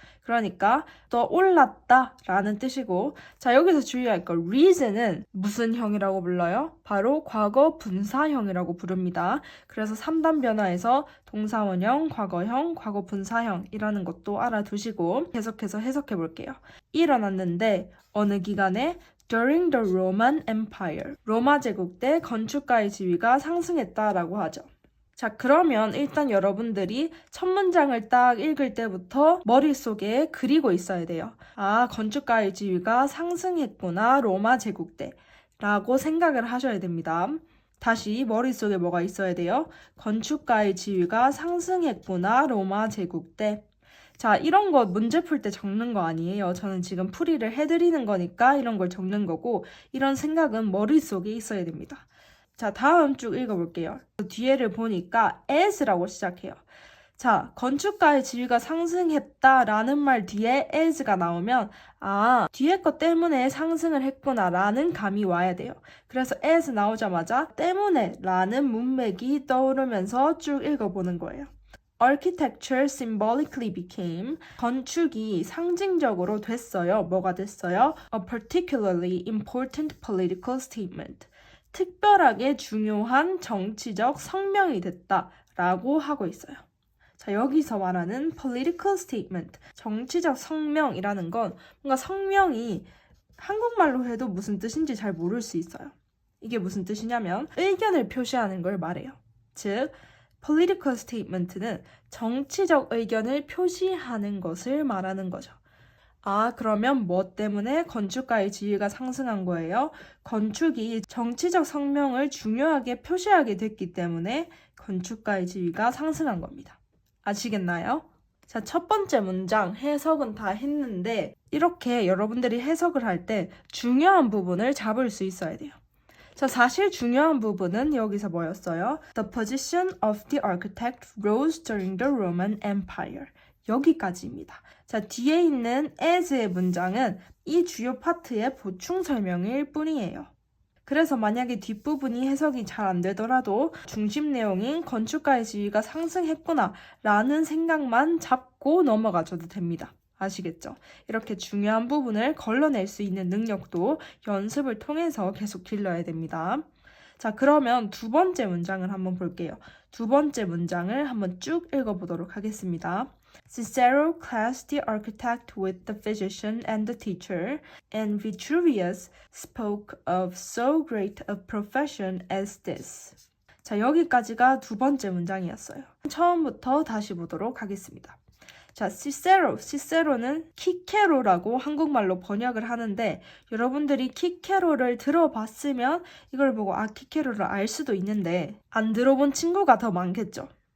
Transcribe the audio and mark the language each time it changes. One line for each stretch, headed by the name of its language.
Korean: 그러니까 떠올랐다라는 뜻이고 자, 여기서 주의할 거 reason은 무슨 형이라고 불러요? 바로 과거 분사형이라고 부릅니다. 그래서 3단 변화에서 동사 원형, 과거형, 과거 분사형이라는 것도 알아두시고 계속해서 해석해 볼게요. 일어났는데 어느 기간에
English: During the Roman Empire.
Korean: 로마 제국 때 건축가의 지위가 상승했다라고 하죠. 자, 그러면 일단 여러분들이 첫 문장을 딱 읽을 때부터 머릿속에 그리고 있어야 돼요. 아, 건축가의 지위가 상승했구나, 로마 제국 때. 라고 생각을 하셔야 됩니다. 다시 머릿속에 뭐가 있어야 돼요? 건축가의 지위가 상승했구나, 로마 제국 때. 자, 이런 거 문제 풀 때 적는 거 아니에요. 저는 지금 풀이를 해드리는 거니까 이런 걸 적는 거고 이런 생각은 머릿속에 있어야 됩니다. 자, 다음 쭉 읽어볼게요. 뒤에를 보니까 as라고 시작해요. 자, 건축가의 지위가 상승했다라는 말 뒤에 as가 나오면 아, 뒤에 것 때문에 상승을 했구나 라는 감이 와야 돼요. 그래서 as 나오자마자 때문에 라는 문맥이 떠오르면서 쭉 읽어보는 거예요.
English: Architecture symbolically became
Korean: 건축이 상징적으로 됐어요. 뭐가 됐어요?
English: A particularly important political statement.
Korean: 특별하게 중요한 정치적 성명이 됐다라고 하고 있어요. 자, 여기서 말하는 political statement, 정치적 성명이라는 건 뭔가 성명이 한국말로 해도 무슨 뜻인지 잘 모를 수 있어요. 이게 무슨 뜻이냐면 의견을 표시하는 걸 말해요. 즉, political statement는 정치적 의견을 표시하는 것을 말하는 거죠. 아, 그러면 뭐 때문에 건축가의 지위가 상승한 거예요? 건축이 정치적 성명을 중요하게 표시하게 됐기 때문에 건축가의 지위가 상승한 겁니다. 아시겠나요? 자, 첫 번째 문장 해석은 다 했는데 이렇게 여러분들이 해석을 할 때 중요한 부분을 잡을 수 있어야 돼요. 자, 사실 중요한 부분은 여기서 뭐였어요?
English: The position of the architect rose during the Roman Empire.
Korean: 여기까지입니다. 자, 뒤에 있는 as의 문장은 이 주요 파트의 보충 설명일 뿐이에요. 그래서 만약에 뒷부분이 해석이 잘 안 되더라도 중심 내용인 건축가의 지위가 상승했구나 라는 생각만 잡고 넘어가줘도 됩니다. 아시겠죠? 이렇게 중요한 부분을 걸러낼 수 있는 능력도 연습을 통해서 계속 길러야 됩니다. 자, 그러면 두 번째 문장을 한번 볼게요. 두 번째 문장을 한번 쭉 읽어보도록 하겠습니다.
English: Cicero classed the architect with the physician and the teacher, and Vitruvius spoke of so great a profession as this.
Korean: 자, 여기까지가 두 번째 문장이었어요. 처음부터 다시 보도록 하겠습니다. 자, 시세로는 키케로라고 한국말로 번역을 하는데 여러분들이 키케로를 들어봤으면 이걸 보고 아, 키케로를 알 수도 있는데 안 들어본 친구가 더 많겠죠.